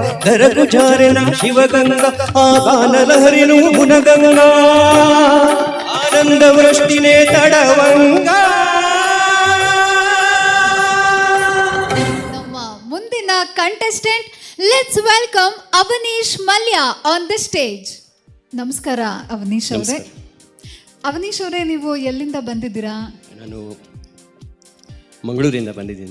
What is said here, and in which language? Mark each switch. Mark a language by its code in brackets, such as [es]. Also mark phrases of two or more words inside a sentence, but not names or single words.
[te] ధరకు జారిన శివగంగ ఆ గానలహరిను గుణగంగా ఆనంద వృష్టినే తడవంగా. [kn] ನಮ್ಮ ಮುಂದಿನ ಕಂಟೆಸ್ಟೆಂಟ್, [en] let's welcome [kn] ಅವನೀಶ್ ಮಲ್ಯ [en] on the stage. [kn] ನಮಸ್ಕಾರ ಅವನೀಶ್ ಅವರೇ. ಅವನೀಶ್ ಅವರೇ, ನೀವು ಎಲ್ಲಿಂದ ಬಂದಿದ್ದೀರಾ? ನಾನು ಮಂಗಳೂರಿಂದ ಬಂದಿದ್ದೀನಿ.